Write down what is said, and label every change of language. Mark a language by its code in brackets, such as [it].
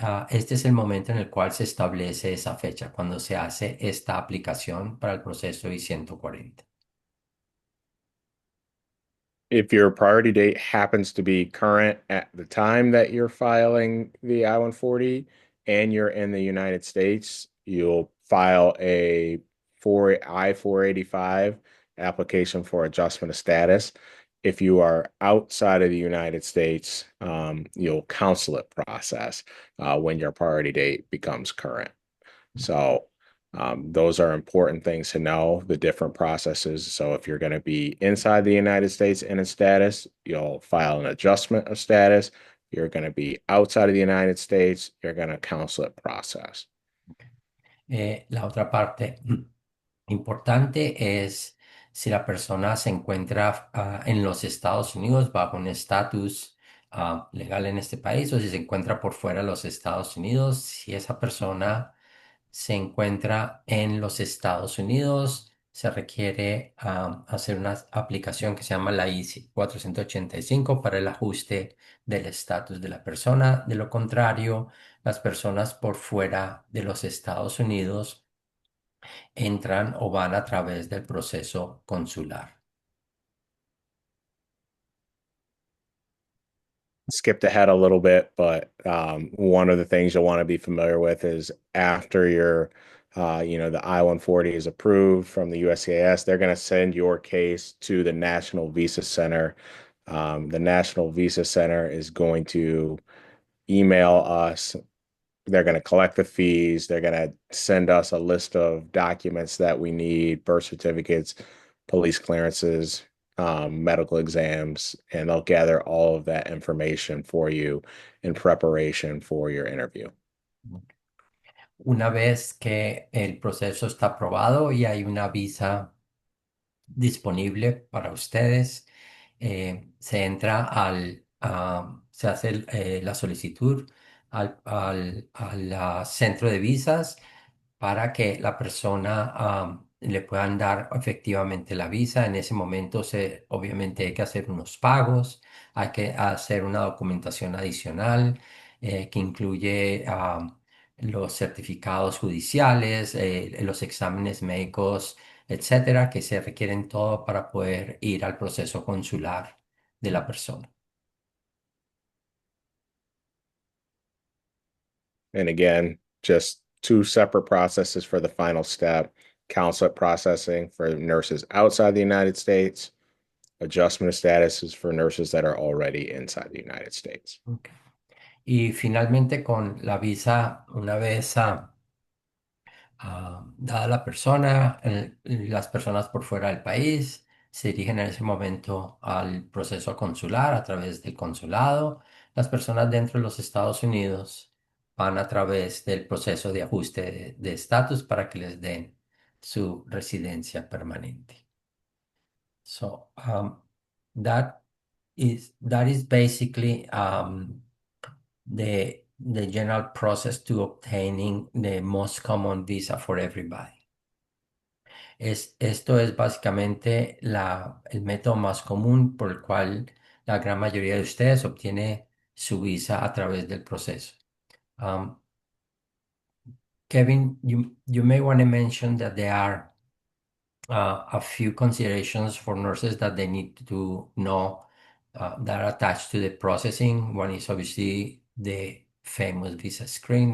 [es] Este es el momento en el cual se establece esa fecha, cuando se hace esta aplicación para el proceso I-140. [en] If your priority date happens to be current at the time that you're filing the I-140 and you're in the United States, you'll file a I-485 application for adjustment of status. If you are outside of the United States, you'll consulate process when your priority date becomes current. So those are important things to know, the different processes. So if you're going to be inside the United States in a status, you'll file an adjustment of status. You're going to be outside of the United States, you're going to consulate process. [es] La otra parte importante es si la persona se encuentra en los Estados Unidos bajo un estatus legal en este país o si se encuentra por fuera de los Estados Unidos. Si esa persona se encuentra en los Estados Unidos, se requiere hacer una aplicación que se llama la I-485 para el ajuste del estatus de la persona. De lo contrario, las personas por fuera de los Estados Unidos entran o van a través del proceso consular. [en] Skipped ahead a little bit, but one of the things you'll want to be familiar with is after the I-140 is approved from the USCIS, they're going to send your case to the National Visa Center. The National Visa Center is going to email us. They're going to collect the fees. They're going to send us a list of documents that we need, birth certificates, police clearances, medical exams, and they'll gather all of that information for you in preparation for your interview. [es] Una vez que el proceso está aprobado y hay una visa disponible para ustedes, se entra se hace la solicitud al centro de visas para que la persona le puedan dar efectivamente la visa. En ese momento obviamente hay que hacer unos pagos, hay que hacer una documentación adicional que incluye los certificados judiciales, los exámenes médicos, etcétera, que se requieren todo para poder ir al proceso consular de la persona. [en] And again, just two separate processes for the final step. Consulate processing for nurses outside the United States, adjustment of status is for nurses that are already inside the United States. Ok. [es] Y finalmente con la visa, una vez dada la persona, las personas por fuera del país se dirigen en ese momento al proceso consular a través del consulado. Las personas dentro de los Estados Unidos van a través del proceso de ajuste de estatus para que les den su residencia permanente. [en] So that that is basically the general process to obtaining the most common visa for everybody. [es] Esto es básicamente el método más común por el cual la gran mayoría de ustedes obtiene su visa a través del proceso. [en] Um, Kevin, you may want to mention that there are a few considerations for nurses that they need to know that are attached to the processing. One is obviously the famous visa screen.